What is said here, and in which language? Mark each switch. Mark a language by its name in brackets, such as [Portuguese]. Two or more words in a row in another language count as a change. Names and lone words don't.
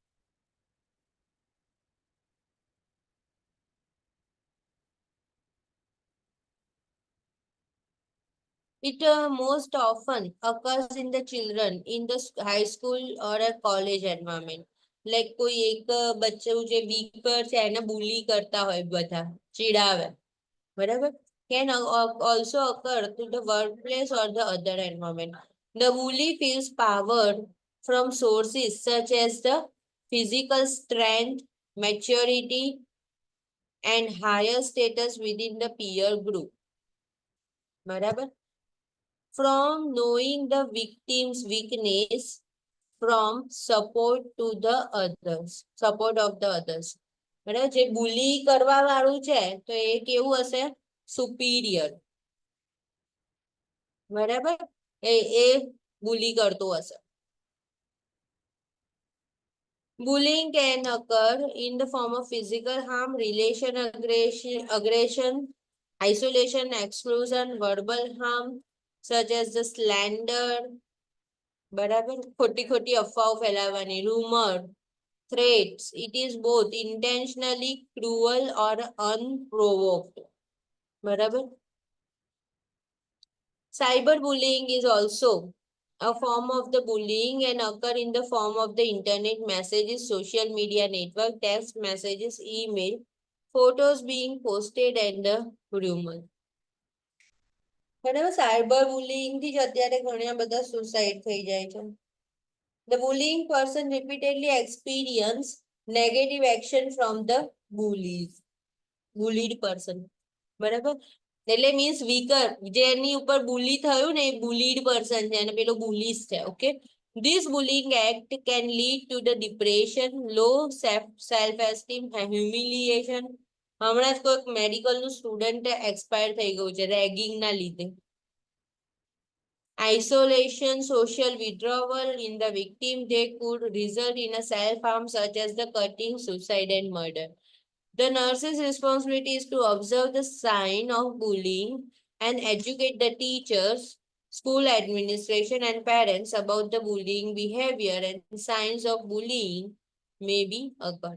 [English] It most often occurs in the children in the high school or a college environment. [Gujarati] Like કોઈ એક બચ્ચું જે weaker છે એને bully કરતા હોય બધા, ચીડાવે. બરાબર? [English] Can also occur to the workplace or the other environment. The bully feels power from sources such as the physical strength, maturity, and higher status within the peer group. [Gujarati] બરાબર? [English] From knowing the victim's weakness, from support to the others, support of the others. [Gujarati] બરાબર? જે bully કરવા વાળું છે તો એ કેવું હશે? [English] Superior. બરાબર? [Gujarati] એ bully કરતો હશે. [English] Bullying can occur in the form of physical harm, relation aggression, isolation, exclusion, verbal harm, such as the slander, [Gujarati] બરાબર, ખોટી ખોટી અફવાઓ ફેલાવવાની, [English] rumor, threats. It is both intentionally cruel or unprovoked. [Gujarati] બરાબર. [English] Cyberbullying is also a form of the bullying and occur in the form of the internet messages, social media network, text messages, email, photos being posted and the rumor. [Gujarati] બરાબર. સાયબર બુલિંગ થી જ અત્યારે ઘણા બધા સુસાઇડ થઈ જાય છે. [English] The bullying person repeatedly experience negative action from the bullied person. [Gujarati] બરાબર. એટલે [English] means weaker, [Gujarati] જેની ઉપર bully થયું ને એ [English] bullied person [Gujarati] છે અને પેલો bullies છે. ઓકે. [English] This bullying act can lead to the depression, low self-esteem, humiliation. [Gujarati] હમણાં જ કોઈક મેડિકલનું સ્ટુડન્ટ એક્સપાયર થઈ ગયું છે રેગિંગના લીધે. [English] Isolation, social withdrawal in the victim, they could result in a self-harm such as the cutting, suicide and murder. The nurse's responsibility is to observe the sign of bullying and educate the teachers, school administration and parents about the bullying behavior and signs of bullying may be occurred.